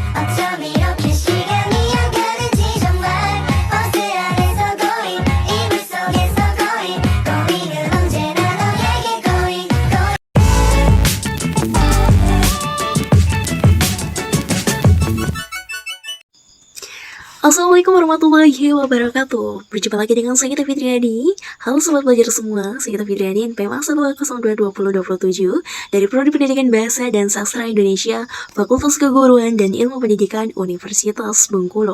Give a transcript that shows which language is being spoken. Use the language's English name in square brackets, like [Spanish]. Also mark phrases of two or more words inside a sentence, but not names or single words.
[Korean] 어쩜 이렇게 시간이 안 가는지 정말 버스 안에서 고인 이불 속에서 고인 고인은 언제나 너에게 고인 [Arabic] السلام عليكم ورحمة الله وبركاته. [Indonesian] Berjumpa lagi dengan saya Gita Fitriani. Halo sobat belajar semua, saya Gita Fitriani NPM 102022027 dari Prodi Pendidikan Bahasa dan Sastra Indonesia, Fakultas Keguruan dan Ilmu Pendidikan Universitas Bengkulu.